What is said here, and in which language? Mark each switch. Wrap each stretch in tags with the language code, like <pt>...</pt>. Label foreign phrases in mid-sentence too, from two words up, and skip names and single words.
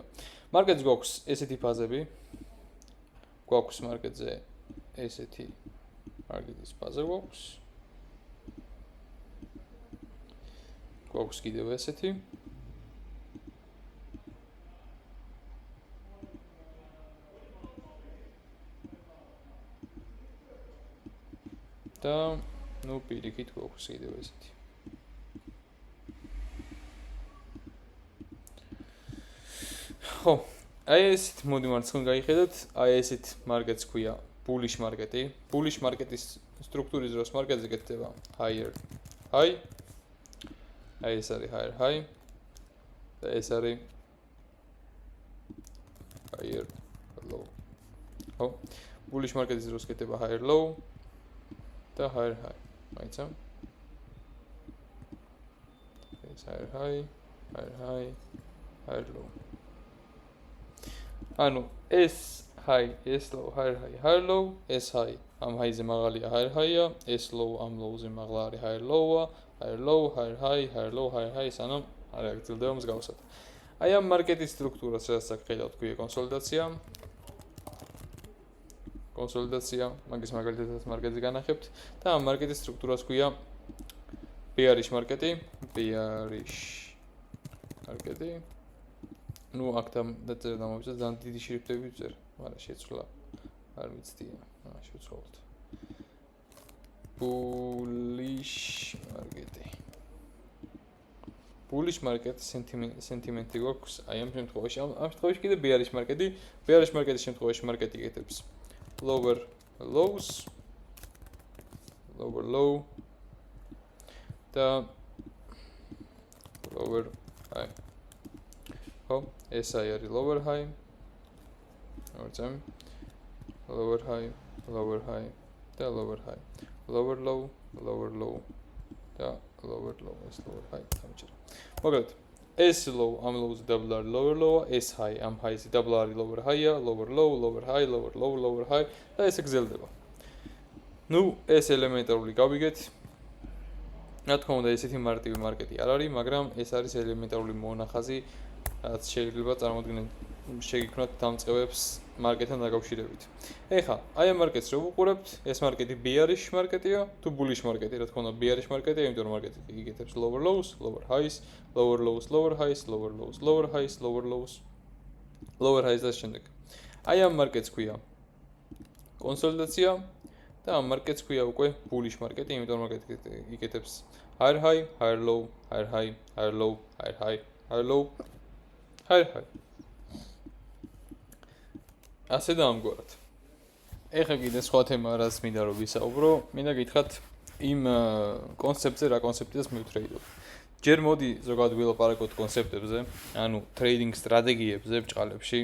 <ka>მარკეტს გვაქვს ესეთი ფაზები, გვაქვს მარკეტზე ესეთი მარკეტის ფაზა გვაქვს კიდევ ესეთი და ნუ პირიქით გვაქვს კიდევ ესეთი. ხო, აი ესეთ მოდი მარცხნივ გაიხედოთ, აი ესეთ მარკეტს ქვია</ka> <en>bullish market-ი. Bullish market-ის</en> <ka>სტრუქტურის დროს მარკეტზე გეთდება</ka> <en>higher high.</en> <ka>აი ეს არის</ka> <en>higher high</en> <ka>და ეს არის</ka> <en>higher low.</en> <ka>ხო,</ka> <en>bullish market-ის</en> <ka>დროს გეთდება</ka> <en>higher low</en> <ka>და</ka> <en>higher high.</en> <ka>მაიცა?</ka> <en>ეს higher high, higher high, higher low.</en> <ka>ანუ ეს</ka> <en>high, ეს low, higher high, higher low, ეს high am high-ზე მაღალია higher high-ა, ეს low am low-ზე</en> <ka>მაღლა არის</ka> <en>higher low-ა, higher low, higher high, higher low, higher high,</en> <ka>ანუ არ აგრძელდება მსგავსად. აი ამ მარკეტის სტრუქტურას რასაც ხედავთ, ქვია კონსოლიდაცია. კონსოლიდაცია, მაგის მაგალითად მარკეტზე განახებთ და ამ მარკეტის სტრუქტურას ქვია</ka> <en>bearish market-ი, bearish market-ი.</en> <ka>ნუ აქ დაწერა დამოვიწყე ძალიან დიდი შრიფტები ვწერ, მაგრამ შეცვლა არ ვიცდია. შევცვალოთ.</ka> <en>Bullish market-ი. Bullish market sentiment-ი</en> <ka>გვაქვს აი ამ შემთხვევაში. ამ შემთხვევაში კიდე</ka> <en>bearish market-ი. Bearish market-ის</en> <ka>შემთხვევაში მარკეტი იკეთებს</ka> <en>lower lows, lower low</en> <ka>და</ka> <en>lower high.</en> <ka>ხო, ეს არის</ka> <en>lower high.</en> <ka>მოიწემ.</ka> <en>Lower high, lower high და lower high. Lower low, lower low და lower low,</en> <ka>ეს lower high დამჭირა. მოკლედ, ეს low am low-ზე double არის</ka> <en>lower low-ა,</en> <ka>ეს high am high-ზე double არის</ka> <en>lower high-ა, lower low, lower high,</en> <ka>lower low, lower high და ესე გრძელდება. ნუ ეს ელემენტარული გავიგეთ. რა თქმა უნდა, ესეთი მარტივი მარკეტი არ არის, მაგრამ ეს არის ელემენტარული მონახაზი, რაც შეიძლება წარმოუდგინოთ შეგიქმნათ დამწყებებს მარკეტთან დაკავშირებით. ეხლა, აი ამ მარკეტს რო ვუყურებთ, ეს მარკეტი bearish მარკეტია, თუ bullish მარკეტი, რა თქმა უნდა, bearish მარკეტია, იმიტომ რომ მარკეტი იკეთებს</ka> <en>lower lows, lower highs, lower lows, lower highs,</en> <ka>lower lows, lower highs, lower lows, lower highs და შემდეგ. აი ამ მარკეტს ქვია კონსოლიდაცია და ამ მარკეტს ქვია უკვე bullish მარკეტი, იმიტომ რომ მარკეტი იკეთებს</ka> <en>higher high, higher low, higher high,</en> <ka>higher low, higher high, higher low, higher high. ასე და ამგვარად. ეხლა კიდე სხვა თემა რაც მინდა რომ ვისაუბრო, მინდა გითხრათ იმ კონცეფტზე, რა კონცეფტებს მივტრეიდობ. ჯერ მოდი ზოგადად ვილაპარაკოთ კონცეფტებზე, ანუ ტრეიდინგ სტრატეგიებზე ბჭყალებში.</ka>